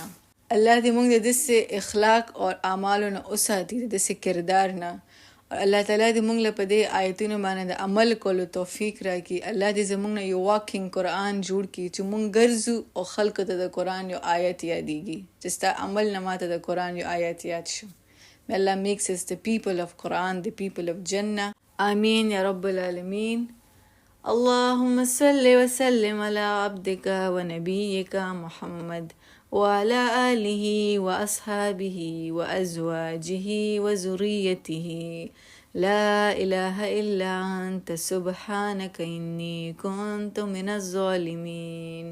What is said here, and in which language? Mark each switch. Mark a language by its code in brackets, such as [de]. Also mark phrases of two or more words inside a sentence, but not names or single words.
[ps] الله دې مونږ د داسې اخلاق او اعمالو نه وساتي، د داسې کردار نه. الله تعالی دې مونږ له په دې آیتونو باندې د عمل کولو توفیق راکړي. الله دې زمونږ نه یو واکینګ قرآن جوړ کړي چې مونږ ګرځو او خلکو ته د قرآن یو آیت یادېږي چې ستا عمل نه ماته د قرآن یو آیت یاد شو. [en] May Allah makes us the people of Quran, the people of Jannah. [ar] آمين يا رب العالمين. اللهم صل وسلم على عبدك ونبيك محمد وعلى آله وأصحابه وأزواجه وذريته. لا إله إلا أنت سبحانك إني كنت من الظالمين.